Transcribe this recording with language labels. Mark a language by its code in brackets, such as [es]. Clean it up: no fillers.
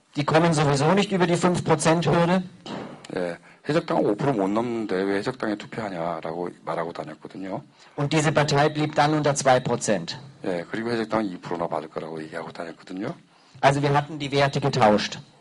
[de] Die kommen sowieso nicht über die 5%-Hürde. [ko] 예, 해적당은 5% 못 넘는데 왜 해적당에 투표하냐라고 말하고 다녔거든요. [de] Und diese Partei blieb dann unter 2%. [ko] 예, 그리고 해적당은 2%나 받을 거라고 얘기하고 다녔거든요. [de] Also wir hatten die Werte getauscht.